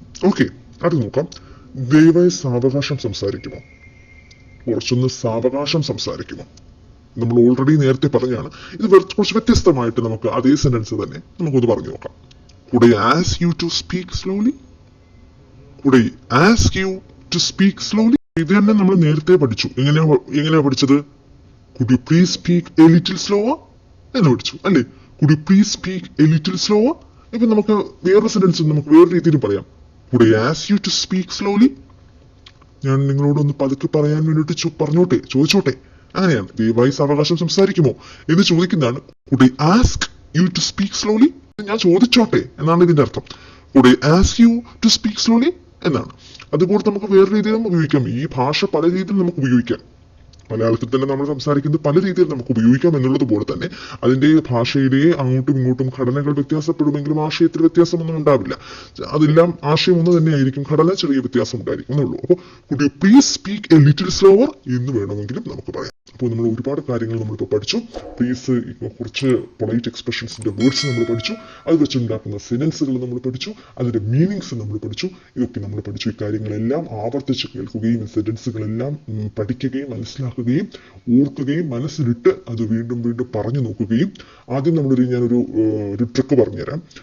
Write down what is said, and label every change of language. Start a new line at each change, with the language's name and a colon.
Malayalam: Okay, അത് നോക്കാം. ദയവായി സാവകാശം സംസാരിക്കുമോ? കുറച്ചൊന്ന് സാവകാശം സംസാരിക്കുമോ? നമ്മൾ ഓൾറെഡി നേരത്തെ പറഞ്ഞാണ്, ഇത് കുറച്ച് വ്യത്യസ്തമായിട്ട് നമുക്ക് അതേ സെന്റൻസ് തന്നെ നമുക്കൊന്ന് പറഞ്ഞു നോക്കാം.
English: Could I ask you to speak slowly? Could I ask you to speak slowly?
Malayalam: ഇത് തന്നെ നമ്മൾ നേരത്തെ പഠിച്ചു. എങ്ങനെയാ പഠിച്ചത്?
English: Could you please speak a little slower?
Malayalam: എന്ന് പഠിച്ചു അല്ലേ?
English: Could you please speak a little slower?
Malayalam: ഇപ്പൊ നമുക്ക് വേറൊരു സെന്റൻസ് നമുക്ക് വേറെ രീതിയിൽ പറയാം.
English: Could I ask you to speak slowly?
Malayalam: ഞാൻ നിങ്ങളോടൊന്ന് പതുക്കെ പറയാൻ വേണ്ടിയിട്ട് ചോദിച്ചോട്ടെ. അങ്ങനെയാണ്. ദയവായി സാവകാശം സംസാരിക്കുമോ എന്ന് ചോദിക്കുന്നതാണ്.
English: Could I ask you to speak slowly?
Malayalam: ഞാൻ ചോദിച്ചോട്ടെ എന്നാണ് ഇതിന്റെ അർത്ഥം.
English: Could I ask you to speak slowly?
Malayalam: എന്നാണ്. അതുപോലെ നമുക്ക് വേറെ രീതിയിലും ഉപയോഗിക്കാം. ഈ ഭാഷ പല രീതിയിൽ നമുക്ക് ഉപയോഗിക്കാം. മലയാളത്തിൽ തന്നെ നമ്മൾ സംസാരിക്കുന്നത് പല രീതിയിൽ നമുക്ക് ഉപയോഗിക്കാം എന്നുള്ളത് പോലെ തന്നെ അതിന്റെ ഭാഷയിലെ അങ്ങോട്ടും ഇങ്ങോട്ടും ഘടനകൾ വ്യത്യാസപ്പെടുമെങ്കിലും ആശയത്തിൽ വ്യത്യാസമൊന്നും ഉണ്ടാവില്ല. അതെല്ലാം ആശയം ഒന്ന് തന്നെയായിരിക്കും, ഘടന ചെറിയ വ്യത്യാസം ഉണ്ടായിരിക്കും എന്നുള്ളൂ. അപ്പോൾ
English: could you please speak a little slower
Malayalam: എന്ന് വേണമെങ്കിലും നമുക്ക് പറയാം. അപ്പോൾ നമ്മൾ ഒരുപാട് കാര്യങ്ങൾ നമ്മളിപ്പോൾ പഠിച്ചു. പ്ലീസ് കുറച്ച് പൊളൈറ്റ് എക്സ്പ്രഷൻസിന്റെ വേർഡ്സ് നമ്മൾ പഠിച്ചു, അത് വെച്ചുണ്ടാക്കുന്ന സെന്റൻസുകൾ നമ്മൾ പഠിച്ചു, അതിന്റെ മീനിങ്സ് നമ്മൾ പഠിച്ചു. ഇതൊക്കെ നമ്മൾ പഠിച്ചു. ഈ കാര്യങ്ങളെല്ലാം ആവർത്തിച്ച് കേൾക്കുകയും സെന്റൻസുകളെല്ലാം പഠിക്കുകയും മനസ്സിലാക്കുകയും ഓർക്കുകയും മനസ്സിലിട്ട് അത് വീണ്ടും വീണ്ടും പറഞ്ഞു നോക്കുകയും ആദ്യം ഞാനൊരു ട്രിക്ക് പറഞ്ഞുതരാം.